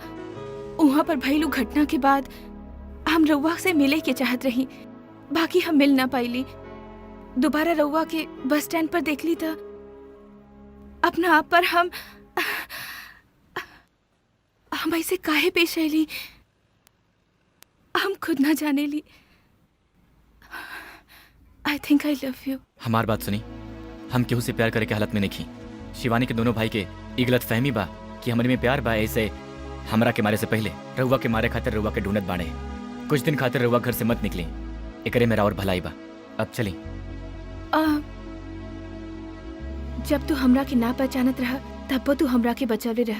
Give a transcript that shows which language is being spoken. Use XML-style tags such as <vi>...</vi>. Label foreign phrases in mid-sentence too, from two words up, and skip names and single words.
<bho>वहाँ पर भइलू घटना के बाद हम रउआ से मिले के चाहत रही, बाकी हम मिल ना पाइली। दोबारा रउआ के बस स्टैंड पर देख ली था, अपना आप पर हम ऐसे काहे पेश आईली हम खुद ना जाने ली।</bho> <en>I think I love you.</en> <bho>हमार बात सुनी, हम केहू से प्यार करे के हालत में नहीं। शिवानी के दोनों भाई के ई गलत फहमी बा कि हमारे में प्यार बा। ऐसे हमरा के मारे से पहले रउआ के मारे खातिर रउआ के ढूंढत बाड़े। कुछ दिन खातिर रउआ घर से मत निकली, एकरे मेरा और भलाई बा। अब चली। जब तू हमरा के ना पहचानत रहा तब तू हमरा के बचवले रहा।</bho>